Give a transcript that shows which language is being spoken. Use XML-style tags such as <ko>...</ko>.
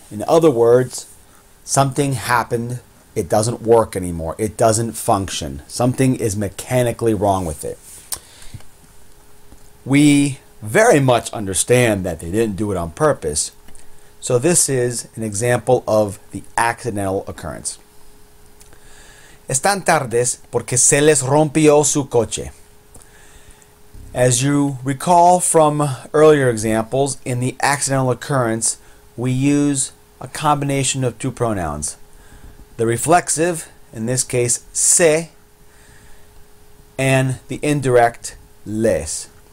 <en>In other words, something happened, it doesn't work anymore, it doesn't function. Something is mechanically wrong with it. We very much understand that they didn't do it on purpose, so this is an example of the accidental occurrence.</en> <es>Están tardes porque se les rompió su coche.</es> <en>As you recall from earlier examples, in the accidental occurrence, we use a combination of two pronouns. The reflexive, in this case, se, and the indirect, les.</en>